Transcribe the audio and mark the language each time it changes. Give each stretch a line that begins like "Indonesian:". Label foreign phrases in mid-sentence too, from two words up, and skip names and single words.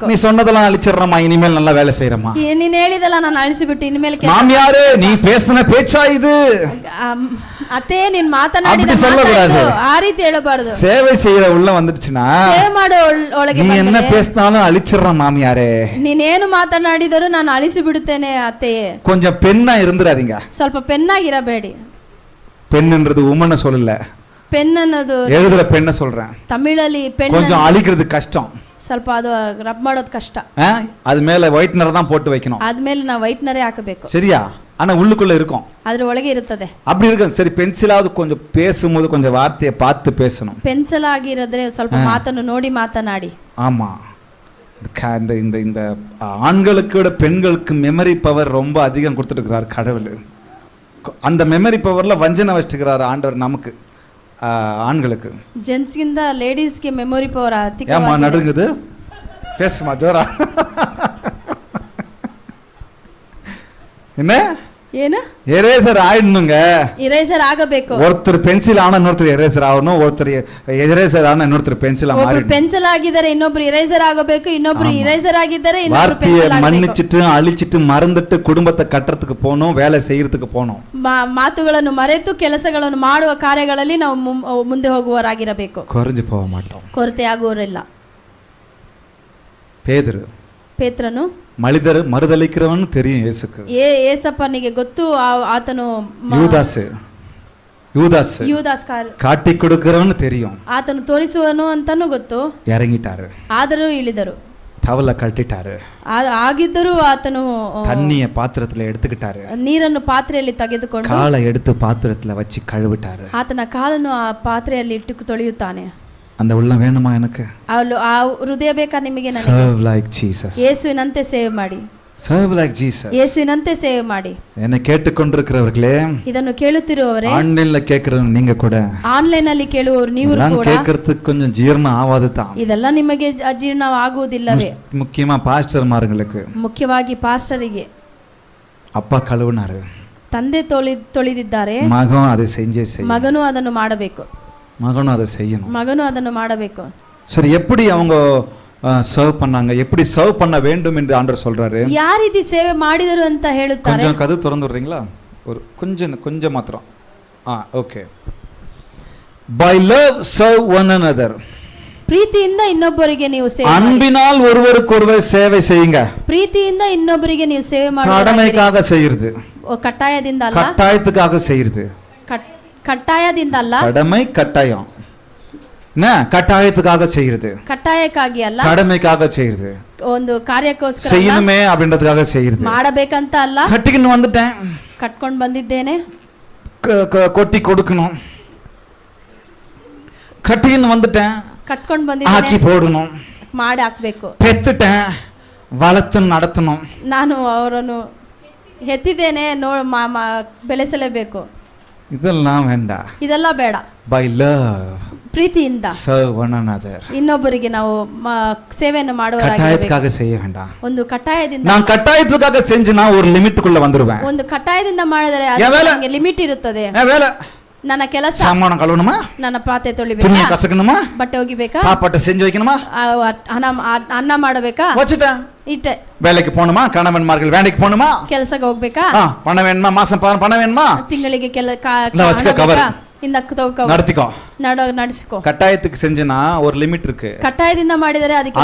Tamil: நீ சொன்னதெல்லாம் அழிச்சிடுறமா, இனிமேல் நல்லா வேலை செய்யறமா.
Kannada: ನೀನ್ ಹೇಳಿದಲ್ಲ ನಾನು ಅಳಿಸಿಬಿಟ್ಟು ಇನ್ಮೇಲೆ
Tamil: மாமியாரே நீ பேசின பேச்சா இது,
Kannada: ಅತ್ತೆ ನೀನ್ ಮಾತನಾಡಿದ ಆ ರೀತಿ ಹೇಳಬಾರದು.
Tamil: சேவை செய்யற உள்ள வந்துடுச்சுன்னா,
Kannada: ಸೇವೆ ಮಾಡೋ ಒಳಗೆ
Tamil: நீ என்ன பேசினாலும் அழிச்சிடுற மாமியாரே,
Kannada: ನೀನೇನು ಮಾತನಾಡಿದರೂ ನಾನು ಅಳಿಸಿ ಬಿಡುತ್ತೇನೆ ಅತ್ತೆಯೇ.
Tamil: கொஞ்சம் பெண்ணா இருந்துடாதீங்க.
Kannada: ಸ್ವಲ್ಪ ಪೆನ್ನಾಗಿರಬೇಡಿ.
Tamil: பெண்ணுன்றது உமனை சொல்லல,
Kannada: ಪೆನ್ ಅನ್ನೋದು
Tamil: எழுதுற பெண்ணை சொல்றேன்.
Kannada: ತಮಿಳಲ್ಲಿ ಪೆನ್
Tamil: கொஞ்சம் அழிக்கிறது கஷ்டம்,
Kannada: ಸ್ವಲ್ಪ ಅದು ರಬ್ ಮಾಡೋದು ಕಷ್ಟ.
Tamil: அது மேல ஒயிட்னர் தான் போட்டு வைக்கணும்,
Kannada: ಆದ್ಮೇಲೆ ನಾವು ವೈಟ್ನರೇ ಹಾಕಬೇಕು.
Tamil: சரியா? ஆனா உள்ளுக்குள்ள இருக்கும்,
Kannada: ಅದ್ರ ಒಳಗೆ ಇರುತ್ತದೆ.
Tamil: அப்படி இருக்கு. சரி, பென்சிலாவது கொஞ்சம் பேசும்போது கொஞ்சம் வார்த்தையை பார்த்து பேசணும்.
Kannada: ಪೆನ್ಸಿಲ್ ಆಗಿರೋದ್ರೆ ಸ್ವಲ್ಪ ಮಾತನ್ನು ನೋಡಿ ಮಾತನಾಡಿ.
Tamil: ஆமா, இந்த இந்த இந்த ஆண்களுக்கு விட பெண்களுக்கு
English: memory power
Tamil: ரொம்ப அதிகம் கொடுத்துருக்கிறார் கடவுள். அந்த
English: memory power
Tamil: வஞ்சனை வச்சுக்கிறார் ஆண்டவர் நமக்கு, ஆண்களுக்கு.
Kannada: ಜೆಂಟ್ಸ್ಗಿಂತ ಲೇಡೀಸ್ಗೆ
English: memory power
Kannada: ಅಧಿಕ.
Tamil: ஏமா நடுங்குது? பேசுமா ஜோரா. என்ன
Kannada: ಏನು?
Tamil: எரேசர் ஆயிடணுங்க.
Kannada: ಇರೇಸರ್ ಆಗಬೇಕು.
Tamil: ஒருத்தர் பென்சில் ஆனா இன்னொருத்தர் எரேசர் ஆகணும், ஒருத்தர் எரேசர் ஆனா இன்னொருத்தர் பென்சில் மாறிடணும்.
Kannada: ಪೆನ್ಸಿಲ್ ಆಗಿದ್ದಾರೆ ಇನ್ನೊಬ್ರು ಇರೇಸರ್ ಆಗಬೇಕು, ಇನ್ನೊಬ್ರು ಇರೇಸರ್ ಆಗಿದ್ದಾರೆ ಇನ್ನೊಬ್ರು
Tamil: வார்த்தையை
Kannada: ಪೆನ್ಸಿಲ್ ಆಗಬೇಕು.
Tamil: மன்னிச்சிட்டு அழிச்சிட்டு மறந்துட்டு குடும்பத்தை கட்டுறதுக்கு போகணும், வேலை செய்யறதுக்கு போகணும்.
Kannada: ಮಾತುಗಳನ್ನು ಮರೆತು ಕೆಲಸಗಳನ್ನು ಮಾಡುವ ಕಾರ್ಯಗಳಲ್ಲಿ ನಾವು ಮುಂದೆ ಹೋಗುವವರಾಗಿರಬೇಕು.
Tamil: குறைஞ்சு போக மாட்டோம்,
Kannada: ಕೊರತೆ ಆಗುವವರಿಲ್ಲ. ಪೇತ್ರನು
Tamil: மறுதலிக்கிறவன் தெரியும் இயேசுக்கு.
Kannada: ಏಸಪ್ಪನಿಗೆ ಗೊತ್ತು, ಆತನು ಯೂದಾಸ್
Tamil: காட்டி கொடுக்கிறவன் தெரியும்,
Kannada: ಆತನು ತೋರಿಸುವನು ಅಂತಾನು ಗೊತ್ತು.
Tamil: இறங்கிட்டாரு,
Kannada: ಆದರೂ ಇಳಿದರು,
Tamil: தவளை கட்டிட்டாரு,
Kannada: ಆಗಿದ್ದರೂ ಆತನು
Tamil: தண்ணிய பாத்திரத்துல எடுத்துக்கிட்டாரு,
Kannada: ನೀರನ್ನು ಪಾತ್ರೆಯಲ್ಲಿ ತೆಗೆದುಕೊಂಡು
Tamil: காலை எடுத்து பாத்திரத்துல வச்சு கழுவிட்டாரு,
Kannada: ಆತನ ಕಾಲನ್ನು ಆ ಪಾತ್ರೆಯಲ್ಲಿ ಇಟ್ಟು ತೊಳೆಯುತ್ತಾನೆ.
Tamil: அந்த உள்ளம் வேணுமா எனக்கு?
Kannada: ಆ ಹೃದಯ ಬೇಕಾ ನಿಮಗೆ?
English: serve like Jesus,
Kannada: ಯೇಸುವಿನಂತೆ ಸೇವೆ ಮಾಡಿ.
English: serve like Jesus,
Kannada: ಯೇಸುವಿನಂತೆ ಸೇವೆ ಮಾಡಿ.
Tamil: என்னை கேட்டுக்கொண்டிருக்கிறவர்களே,
Kannada: ಇದನ್ನು ಕೇಳುತ್ತಿರುವವರೇ,
Tamil: ஆன்லைன்ல கேக்குறவங்க நீங்க கூட,
Kannada: ಆನ್ಲೈನ್ ಅಲ್ಲಿ ಕೇಳುವವರು ನೀವು ಕೂಡ,
Tamil: கேட்கறதுக்கு கொஞ்சம் ஜீரணம் ஆவாது தான்.
Kannada: ಇದೆಲ್ಲ ನಿಮಗೆ ಅಜೀರ್ಣ ಆಗುವುದಿಲ್ಲವೇ?
Tamil: முக்கியமா பாஸ்டர்மார்களுக்கு,
Kannada: ಮುಖ್ಯವಾಗಿ ಪಾಸ್ಟರಿಗೆ.
Tamil: அப்பா கழுவுனாரு,
Kannada: ತಂದೆ ತೊಳೆದಿದ್ದಾರೆ,
Tamil: மகன் அதை செஞ்சே செய்யும்,
Kannada: ಮಗನು ಅದನ್ನು ಮಾಡಬೇಕು,
Tamil: மகனும் அதை செய்யணும்,
Kannada: ಮಗನು ಅದನ್ನು ಮಾಡಬೇಕು.
Tamil: சரி, எப்படி அவங்க சர்வ் பண்ணாங்க, எப்படி சர்வ் பண்ண வேண்டும் என்று ஆண்டவர் சொல்றாரு.
Kannada: ಯಾವ ರೀತಿ ಸೇವೆ ಮಾಡಿದರು ಅಂತ ಹೇಳುತ್ತಾರೆ.
Tamil: கொஞ்சம் கதை திறந்து விடுறீங்களா? ஒரு கொஞ்சம் மாத்திரம். ஓகே.
English: by love serve one another,
Kannada: ಪ್ರೀತಿಯಿಂದ ಇನ್ನೊಬ್ಬರಿಗೆ ನೀವು ಸೇವೆ ಮಾಡಿ.
Tamil: அன்பினால் ஒருவருக்கொருவர் சேவை செய்யுங்க.
Kannada: ಪ್ರೀತಿಯಿಂದ ಇನ್ನೊಬ್ಬರಿಗೆ ನೀವು ಸೇವೆ ಮಾಡಿ.
Tamil: கடமைக்காக செய்யிறது,
Kannada: ಕಟ್ಟಾಯದಿಂದ ಅಲ್ಲ,
Tamil: கட்டாயத்துக்காக செய்யிறது.
Kannada: ಕಟ್ಟಾಯದಿಂದ ಅಲ್ಲ,
Tamil: கடமை கட்டாயம், என்ன கட்டாயத்துக்காக செய்யிறது,
Kannada: ಕಟ್ಟಾಯಕ್ಕಾಗಿ ಅಲ್ಲ,
Tamil: கடமைக்காக செய்யிறது.
Kannada: ಒಂದು ಕಾರ್ಯಕ್ಕೋಸ್ಕರ
Tamil: செய்யணுமே அப்படின்றதுக்காக செய்யிறது.
Kannada: ಮಾಡಬೇಕಂತ ಅಲ್ಲ,
Tamil: கட்டிக்கின்னு வந்துட்டேன்,
Kannada: ಕಟ್ಕೊಂಡು ಬಂದಿದ್ದೇನೆ,
Tamil: கொட்டி கொடுக்கணும், கட்டிக்கின்னு வந்துட்டேன்,
Kannada: ಕಟ್ಕೊಂಡು ಬಂದಿದ್ದೇನೆ,
Tamil: ஆக்கி போடணும்,
Kannada: ಮಾಡಿ ಹಾಕ್ಬೇಕು.
Tamil: பெத்துட்டேன், வளர்த்து நடத்தணும்.
Kannada: ನಾನು ಅವರನ್ನು ಹೆತ್ತಿದ್ದೇನೆ, ಬೆಳೆಸಲೇಬೇಕು.
Tamil: இதெல்லாம் வேண்டாம்.
Kannada: ಇದೆಲ್ಲ ಬೇಡ.
English: By love
Kannada: ಪ್ರೀತಿಯಿಂದ
English: serve one another.
Kannada: ಇನ್ನೊಬ್ಬರಿಗೆ ನಾವು ಸೇವೆಯನ್ನು ಮಾಡುವವರಾಗಿರಬೇಕು.
Tamil: கட்டாயத்துக்காக செய்ய வேண்டாம்.
Kannada: ಒಂದು ಕಟಾಯದಿಂದ,
Tamil: நான் கட்டாயத்துக்காக செஞ்சேனா ஒரு லிமிட்டுக்குள்ள வந்துருவேன்.
Kannada: ಒಂದು ಕಟಾಯದಿಂದ ಮಾಡಿದರೆ ಅದಕ್ಕೆ ಲಿಮಿಟ್ ಇರುತ್ತದೆ.
Tamil: வேலை,
Kannada: ನನ್ನ ಕೆಲಸ,
Tamil: சாமான கழுவணுமா,
Kannada: ನನ್ನ ಪಾತ್ರೆ
Tamil: துணியை
Kannada: ತೊಳಿಬೇಕಾ,
Tamil: கசக்கணுமா,
Kannada: ಬಟ್ಟೆ ಒಗಿಬೇಕಾ,
Tamil: சாப்பாட்டை செஞ்சு வைக்கணுமா,
Kannada: ಅನ್ನ ಮಾಡಬೇಕಾ,
Tamil: வச்சுட்டேன்.
Kannada: ಇಟ್ಟೆ.
Tamil: வேலைக்கு போகணுமா, கணவன்மார்கள் வேலைக்கு போகணுமா,
Kannada: ಕೆಲಸಕ್ಕೆ ಹೋಗ್ಬೇಕಾ,
Tamil: பணம் வேணுமா, மாசம் பணம் வேணுமா,
Kannada: ತಿಂಗಳಿಗೆ
Tamil: வச்சுக்க கவர் நடத்திக்கோ,
Kannada: ನಡೆಸಿಕೋ.
Tamil: கட்டாயத்துக்கு செஞ்சனா ஒரு லிமிட் இருக்கு.
Kannada: ಕಟಾಯದಿಂದ ಮಾಡಿದರೆ ಅದಕ್ಕೆ